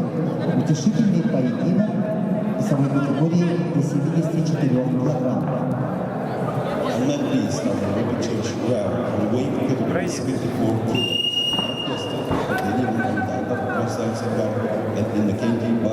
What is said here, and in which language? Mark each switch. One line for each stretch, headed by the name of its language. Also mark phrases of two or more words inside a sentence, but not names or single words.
Russian: Утешительный поединок весовой категории до 74 килограмм.
English: On net B, starting rapid change round, the weight category 74 kilos. Are requested Evgeny Namdakov, Krasnoyarsk Krai, and Innokenty